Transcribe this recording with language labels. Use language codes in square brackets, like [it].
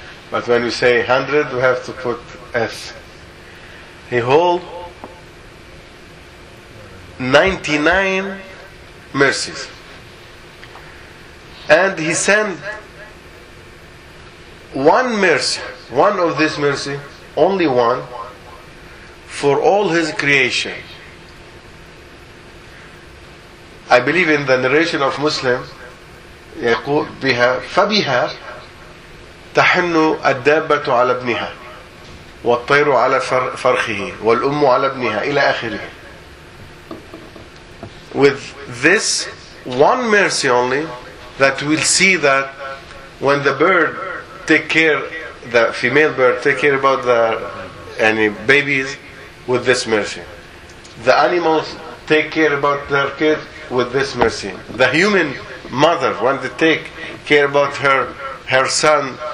[en] But when you say 100, we have to put S. He hold 99 mercies. And He sent one mercy, one of this mercy, only one, for all His creation. I believe in the narration of Muslim, [ar] يقول بها فبها تحن الدابة على ابنها والطير على فرخه والأم على ابنها إلى آخره. [en] With this one mercy only, that we'll see that when the bird take care, the female bird take care about the any babies with this mercy. The animals take care about their kids with this mercy. The human mother, when they take care about her son